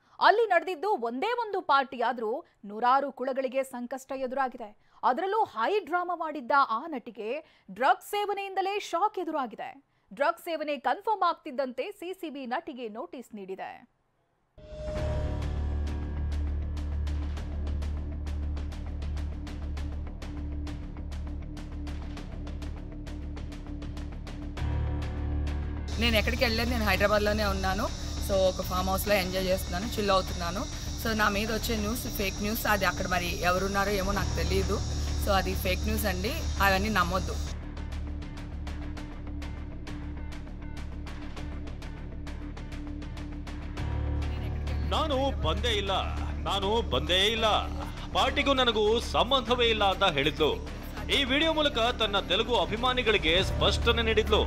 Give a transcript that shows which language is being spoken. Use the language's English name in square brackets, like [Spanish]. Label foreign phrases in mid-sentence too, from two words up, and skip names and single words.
[Kannada] ಅಲ್ಲಿ ನಡೆದಿದ್ದು ಒಂದೇ ಒಂದು ಪಾರ್ಟಿ ಆದ್ರೂ ನೂರಾರು ಕುಳಗಳಿಗೆ ಸಂಕಷ್ಟ ಎದುರಾಗಿದೆ. ಅದರಲ್ಲೂ [English] high drama [Kannada] ಮಾಡಿದ್ದ ಆ ನಟಿಗೆ ಡ್ರಗ್ಸ್ ಸೇವನೆಯಿಂದಲೇ ಶಾಕ್ ಎದುರಾಗಿದೆ. ಡ್ರಗ್ಸ್ ಸೇವನೆ ಕನ್ಫರ್ಮ್ ಆಗ್ತಿದ್ದಂತೆ ಸಿಸಿಬಿ ನಟಿಗೆ ನೋಟಿಸ್ ನೀಡಿದೆ. [Telugu] నేను ఎక్కడికి వెళ్ళలేదు, నేను హైదరాబాద్లోనే ఉన్నాను. సో ఒక [English] farm house [Telugu] ఎంజాయ్ చేస్తున్నాను, చిల్ అవుతున్నాను. సో నా మీద వచ్చే న్యూస్ [English] fake news, [Telugu] అది అక్కడ మరి ఎవరున్నారో ఏమో నాకు తెలియదు. సో అది [English] fake news [Telugu] అండి, అవన్నీ నమ్మొద్దు. [Kannada] ನಾನು ಬಂದೇ ಇಲ್ಲ, ಪಾರ್ಟಿಗೂ ನನಗೂ ಸಂಬಂಧವೇ ಇಲ್ಲ ಅಂತ ಹೇಳಿದ್ಲು. ಈ ವಿಡಿಯೋ ಮೂಲಕ ತನ್ನ ತೆಲುಗು ಅಭಿಮಾನಿಗಳಿಗೆ ಸ್ಪಷ್ಟನೆ ನೀಡಿದ್ಲು.